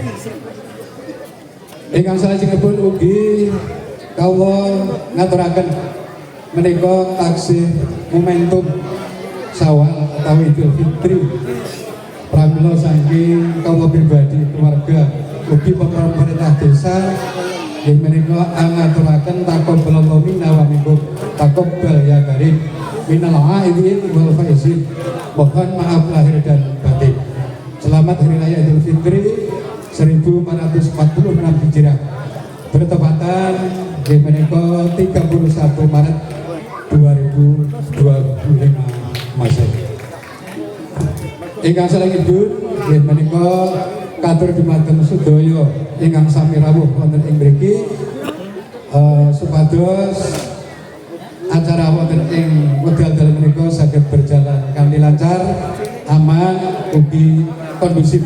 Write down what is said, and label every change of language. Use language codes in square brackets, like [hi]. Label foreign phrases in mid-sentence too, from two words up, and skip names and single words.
[jv] Ingkang salajengipun ugi kawula ngaturaken menika taksih momentum Syawal atau Idul Fitri pramila saking kawula pribadi keluarga ugi [id] pemerintah desa [jv] yang menika angaturaken [ar] تقبل الله منا ومنكم تقبل يا كريم من العائدين والفائزين. [id] Mohon maaf lahir dan batin. Selamat Hari Raya Idul Fitri 1446 Hijriah bertepatan di menika 31 Maret 2025 Masehi. [jv] Ingkang salajengipun nggih menika katur dumateng sedaya ingkang sami rawuh wonten ing mriki supados acara wonten ing wekdal dalem menika saged berjalan kanthi lancar, aman, ugi kondusif.